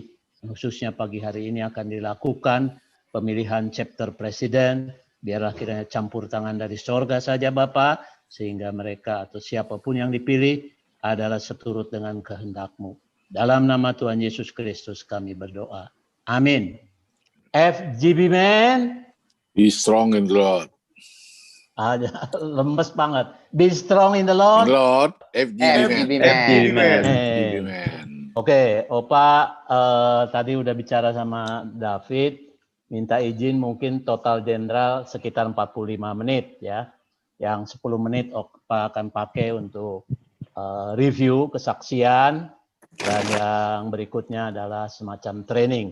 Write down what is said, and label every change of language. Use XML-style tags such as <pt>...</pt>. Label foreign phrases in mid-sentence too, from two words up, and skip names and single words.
<id>Khususnya pagi hari ini akan dilakukan pemilihan chapter presiden. Biarlah kiranya campur tangan dari sorga saja Bapa, sehingga mereka atau siapapun yang dipilih adalah seturut dengan kehendak-Mu. Dalam nama Tuhan Yesus Kristus kami berdoa. Amin. FGB man.</id> <en>Be strong in the Lord.</en> <id>Lemes banget.</id> <en>Be strong in the Lord. In the Lord, FGB man. FGB man. FGB man.</en> <id>Oke, Opa tadi udah bicara sama David, minta izin mungkin</id> <en>total general</en> <id>sekitar 45 menit ya. Yang 10 menit Opa akan pakai untuk review kesaksian, dan yang berikutnya adalah semacam training.</id>